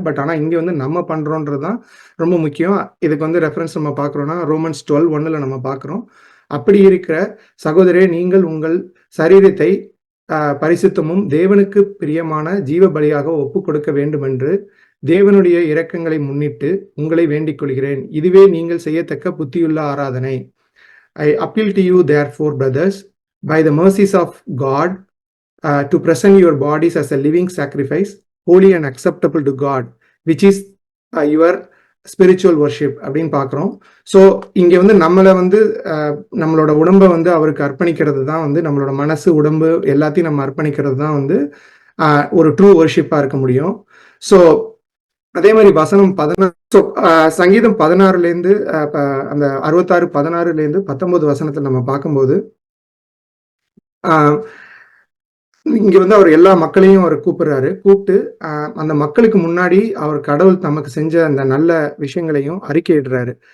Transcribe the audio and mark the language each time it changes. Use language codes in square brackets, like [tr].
[ta] But ஆனால் இங்கே வந்து நம்ம பண்ணுறோன்றது தான் ரொம்ப முக்கியம். இதுக்கு வந்து ரெஃபரன்ஸ் நம்ம பார்க்குறோன்னா ரோமன்ஸ் 12:1 நம்ம பார்க்குறோம். அப்படி இருக்கிற சகோதரே, நீங்கள் உங்கள் சரீரத்தை பரிசுத்தமும் தேவனுக்கு பிரியமான ஜீவ பலியாக ஒப்பு கொடுக்க வேண்டும் என்று தேவனுடைய இரக்கங்களை முன்னிட்டு உங்களை வேண்டிக் கொள்கிறேன். இதுவே நீங்கள் செய்யத்தக்க புத்தியுள்ள ஆராதனை. [en] I appeal to you therefore brothers by the mercies of God to present your bodies as a living sacrifice, holy and acceptable to God, which is your spiritual worship [ta] அப்படின்னு பார்க்குறோம். ஸோ இங்கே வந்து நம்மளை வந்து நம்மளோட உடம்பை வந்து அவருக்கு அர்ப்பணிக்கிறது தான் வந்து நம்மளோட மனசு, உடம்பு எல்லாத்தையும் நம்ம அர்ப்பணிக்கிறது தான் வந்து ஒரு ட்ரூ வர்ஷிப்பாக இருக்க முடியும். ஸோ அதே மாதிரி வசனம் 16, ஸோ சங்கீதம் 16லேருந்து அந்த 66, 16லேருந்து 19 வசனத்தில் நம்ம பார்க்கும்போது இங்க வந்து அவர் எல்லா மக்களையும் அவர் கூப்பிட்டு அந்த மக்களுக்கு முன்னாடி அவர் கடவுள் நமக்கு செஞ்ச அந்த நல்ல விஷயங்களையும் அறிக்கையிடுறாரு.